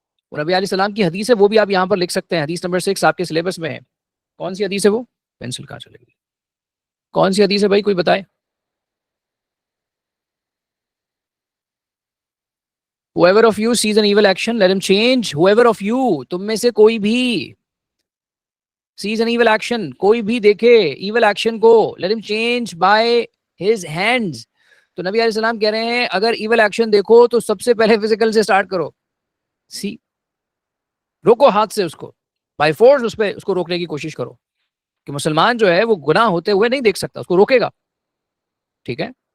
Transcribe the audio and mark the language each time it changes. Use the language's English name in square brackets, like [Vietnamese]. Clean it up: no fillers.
[Urdu] اور نبی علیہ السلام کی حدیث ہے، وہ بھی آپ یہاں پر لکھ سکتے ہیں. حدیث نمبر 6 آپ کے سلیبس میں ہے. کون سی حدیث ہے وہ؟ پینسل کہاں چلے گی؟ کون سی حدیث ہے بھائی، کوئی بتائے؟ [English] whoever of you sees an evil action let him change. whoever of you، [Urdu] تم میں سے کوئی بھی [English] sees an evil action، [Urdu] کوئی بھی دیکھے evil action کو، [English] let him change by his hands. [Urdu] تو نبی علیہ السلام کہہ رہے ہیں اگر ایول ایکشن دیکھو تو سب سے پہلے فزیکل سے سٹارٹ کرو. سی روکو ہاتھ سے، اس کو بائی فورس اس کو روکنے کی کوشش کرو کہ مسلمان جو ہے وہ گناہ ہوتے ہوئے نہیں دیکھ سکتا، اس کو روکے گا. ٹھیک ہے.